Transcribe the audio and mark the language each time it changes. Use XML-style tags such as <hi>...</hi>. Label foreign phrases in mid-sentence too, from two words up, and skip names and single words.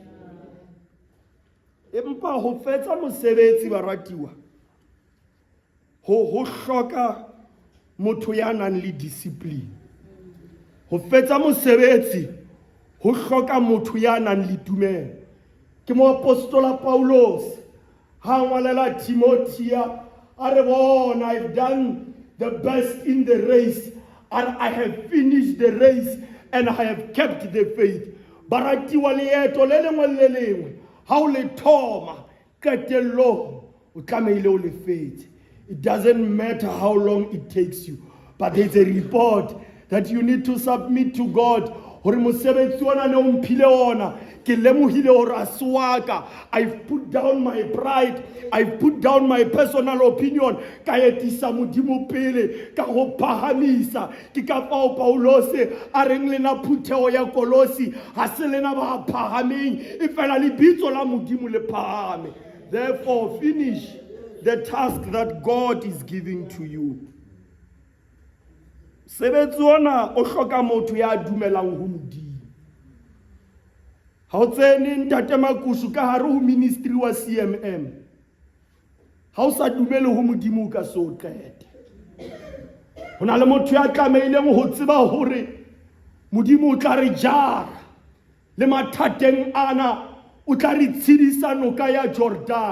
<st>Empa ho fetsa mosebetsi baratiwa ho hloka motho ya nang le discipline. Ho fetsa mosebetsi ho hloka motho ya nang le tumelo. Ke moapostola Paulos ha ngwalela Timothea a re bona</st> <en>I've done the best in the race and I have finished the race and I have kept the faith.</en> <st>Baratiwa leeto le lengwe le le lengwe, ha o le thoma, qetellong, o tlamehile o le fetse.</st> <en>It doesn't matter how long it takes you, but there's a report that you need to submit to God.</en> <st>Hore mosebetsi ona ne o mphile ona, ke lemohile hore a se wa ka.</st> <en>I've put down my pride, I've put down my personal opinion,</en> <st>ka etisa Modimo pele, ka go phahamisa. Ke ka fao Paulos a reng lena phuthego ya Kolosi, ha se lena ba phahameng, e fela lebitso la Modimo le phahame.</st> <en>Therefore, finish the task that God is giving to you.</en> <st>Sebetsi ona o hloka motho ya dumelang ho Modimo. Ha o tsene ntate Makusu ka hare ho ministry wa CMM, ha o sa dumele ho Modimo ka se o qete. Ho na le motho ya tlameileng ho tseba hore Modimo o tla re jara le mathateng ana, o tla re tshedisa noka ya Jordan.</st>